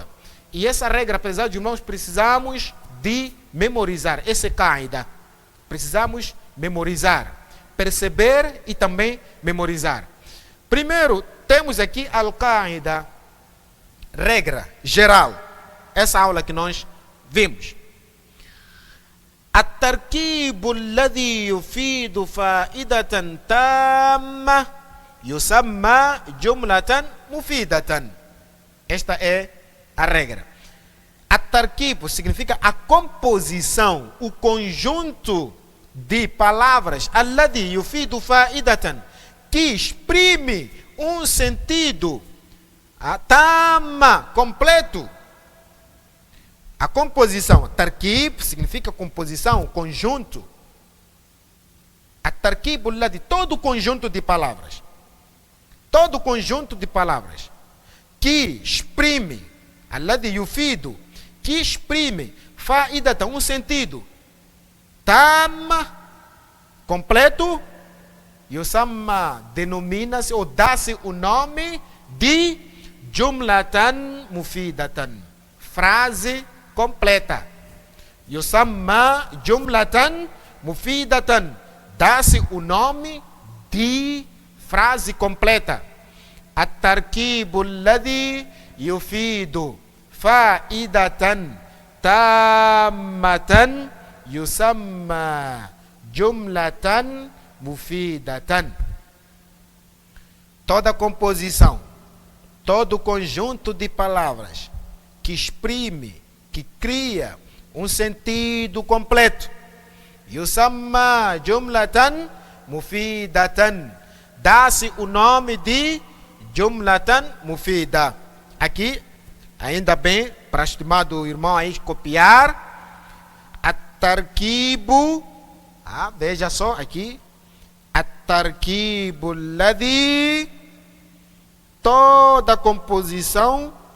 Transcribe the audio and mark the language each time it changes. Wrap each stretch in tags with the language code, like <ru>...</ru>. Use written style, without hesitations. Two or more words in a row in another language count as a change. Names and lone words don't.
<pt>E essa regra, apesar de irmãos, precisamos de memorizar, esse qaida. Precisamos memorizar, perceber e também memorizar. Primeiro, temos aqui al-qaida, regra geral, essa aula que nós vimos.</pt> <ar>التركيب الذي يفيد فائدة تامة يسمى جملة مفيدة.</ar> <pt>Esta é a regra. التركيب significa a composição, o conjunto de palavras</pt> <ar>الذي يفيد فائدة,</ar> <pt>que exprime um sentido tama, completo. A composição, tarkib significa composição, conjunto. A tarkib de todo conjunto de palavras. Todo conjunto de palavras que exprime,</pt> <ar>الذي يفيد,</ar> <pt>que exprime faidata, um sentido tamma, completo, yusamma, denomina-se ou dá-se o nome de</pt> <ar>جملة مفيدة,</ar> <pt>frase completa.</pt> <ar>يسمى جملة مفيدة,</ar> <pt>dá-se o nome de frase completa.</pt> <ar>التركيب الذي يفيد فائدة تامة يسمى جملة مفيدة.</ar> <pt>Toda composição, todo conjunto de palavras que exprime, que cria um sentido completo,</pt> <ar>يسمى جملة مفيدة,</ar> <pt>dá-se o nome de</pt> <ar>جملة مفيدة.</ar> <pt>Aqui, ainda bem, para o estimado irmão aí copiar, at-tarkibu, veja só aqui,</pt> <ar>التركيب الذي,</ar> <pt>toda composição</pt>